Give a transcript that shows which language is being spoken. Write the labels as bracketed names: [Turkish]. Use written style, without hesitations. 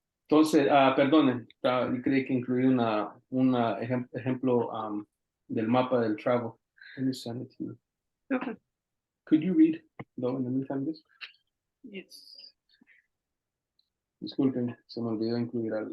[Spanish] Entonces, perdonen, yo creí que incluí un ejemplo del mapa del travel. [English] Let me send it to you. Okay. Could you read, though, in the meantime, this? Yes. [Spanish] Disculpen, se me olvidó incluir algo.